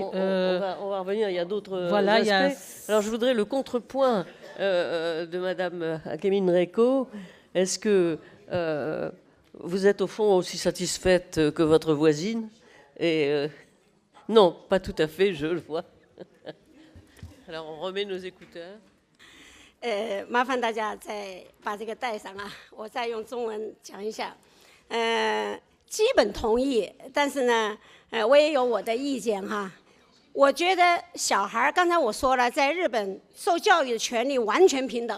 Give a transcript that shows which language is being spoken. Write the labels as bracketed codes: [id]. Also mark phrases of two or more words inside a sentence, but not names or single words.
[fr] On va revenir, il y a d'autres aspects. Alors je voudrais le contrepoint de Madame Akémine Reko. Est-ce que vous êtes au fond aussi satisfaite que votre voisine? Et non, pas tout à fait, je le vois. Alors on remet nos écouteurs. [zh] 麻烦大家再把这个带上啊，我再用中文讲一下。基本同意，但是呢，我也有我的意见哈。我觉得小孩刚才我说了，在日本受教育的权利完全平等。